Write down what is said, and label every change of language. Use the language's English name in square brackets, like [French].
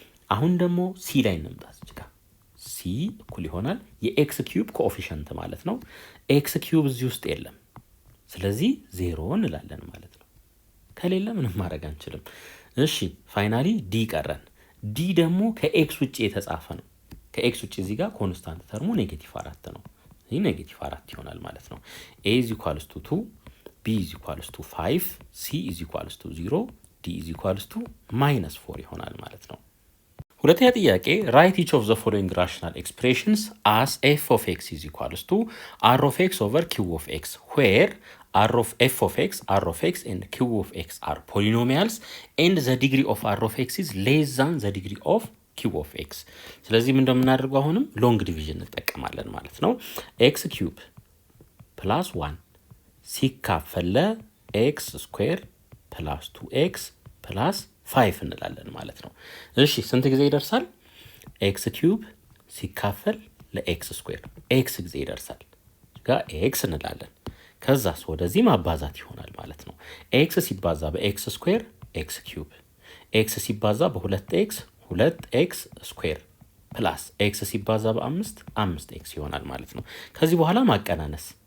[Amharic] አሁን ደግሞ c ላይ እንምጣ። እዚህ ጋር c እኩል ይሆናል የx ኪዩብ ኮኤፊሽንት ማለት ነው። x ኪዩብ እዚህ ውስጥ የለም። ስለዚህ 0 እንላለን ማለት ነው። ከሌለ ምንም ማድረግ አንችልም። እሺ ፋይናሊ ዲ ቀረን። ዲ ደግሞ ከኤክስ ውጪ የተጻፈ ነው። ከኤክስ ውጪ እዚህ ጋር ኮንስታንት ተርሙ ኔጌቲቭ 4 ነው። ይህ ኔጌቲቭ 4 ይሆናል ማለት ነው። [English] a is equals to 2 b is equals to 5 c is equals to 0 d is equals to -4 [Amharic] ይሆናል ማለት ነው። ሁለተኛ ጥያቄ [English] write each of the following rational expressions as f of x is equals to r of x over q of x where r of f of x, [Amharic] r of x and q of x are polynomials and the degree of r of x is less than the degree of q of x። ስለዚህ ምን እንደምናደርገው አሁንም ሎንግ ዲቪዥን እንጠቀማለን ማለት ነው። x ኪዩብ ፕላስ 1 ሲካፈል x ስኩዌር ፕላስ 2x ፕላስ 5 እንላለን ማለት ነው። እሺ ስንት ጊዜ ይደርሳል? x ኪዩብ ሲካፈል ለx ስኩዌር x ጊዜ ይደርሳል። ጋር x እንላለን። ከዛስ ወደዚህ ማባዛት ይሆናል ማለት ነው። x ሲባዛ በx ስኩዌር x ኪዩብ x ሲባዛ በ2x 2x ስኩዌር ፕላስ x ሲባዛ በ5 5x ይሆናል ማለት ነው። ከዚህ በኋላ ማቀናነስ